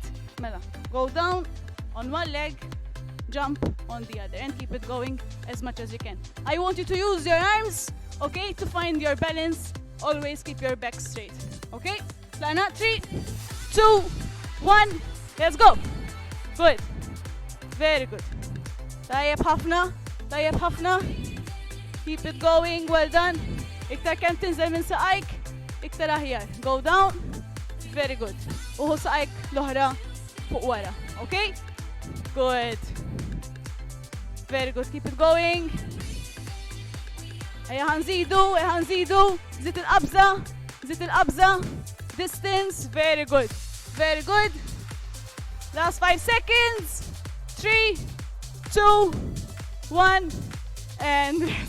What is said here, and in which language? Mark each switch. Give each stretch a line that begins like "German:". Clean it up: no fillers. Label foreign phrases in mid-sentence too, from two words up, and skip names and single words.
English: Mela, go down on one leg, jump on the other, and keep it going as much as you can. I want you to use your arms, okay, to find your balance. Always keep your back straight, okay? Tlaqna, 3, 2, 1, let's go. Good, very good.
Maltese: Tajjeb ħafna, tajjeb ħafna.
English: Keep it going, well done.
Maltese: Iktar kemm tinżel minn saqajk, iktar aħjar.
English: Go down, very good.
Maltese: Uħu saqajk l-oħra fuq wara,
English: okay? Good. Very good, keep it going.
Maltese: Ejja ħanżidu, zid il-qabża,
English: distance, very good. Very good. Last 5 seconds. 3, 2, 1, and rest.